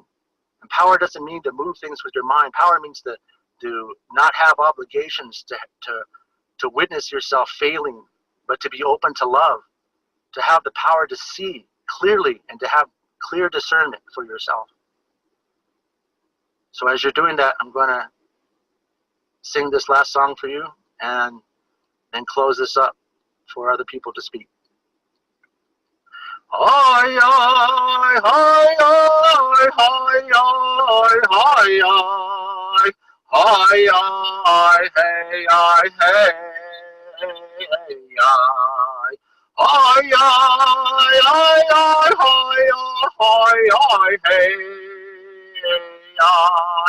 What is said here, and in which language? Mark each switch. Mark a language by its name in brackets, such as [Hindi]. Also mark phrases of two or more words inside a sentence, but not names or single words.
[English] And power doesn't mean to move things with your mind. Power means to not have obligations, to witness yourself failing, but to be open to love, to have the power to see clearly and to have clear discernment for yourself. So as you're doing that, I'm going to sing this last song for you and then close this up for other people to speak. Hi, hi, hi, hi, hi, hi, hi, hi, hi, hey, hi, hey, hi. Hi, hi, hi, hi, hi, hi, hey, hi.